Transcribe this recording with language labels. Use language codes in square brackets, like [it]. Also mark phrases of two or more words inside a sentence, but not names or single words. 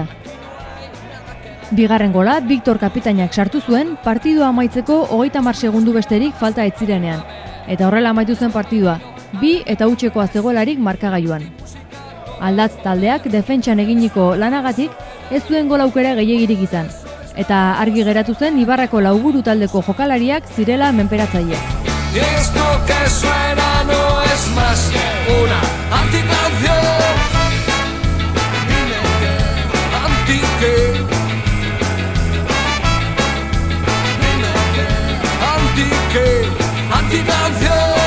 [eu] Bigarren gola Victor kapitainak sartu zuen partidua amaitzeko 30 segundu besterik falta ez zirenean, eta horrela amaitu zen partidua, 2-0 zegoelarik markagailuan. Aldatz taldeak defentsan eginiko lanagatik ez zuen gol aukera gehiegirik izan, eta argi geratu zen Ibarrako Lauburu taldeko jokalariak zirela menperatzaileak. [es] Y esto que suena no es más que una anticanción. Dime que, anti que. Dime que, anti que, anticanción.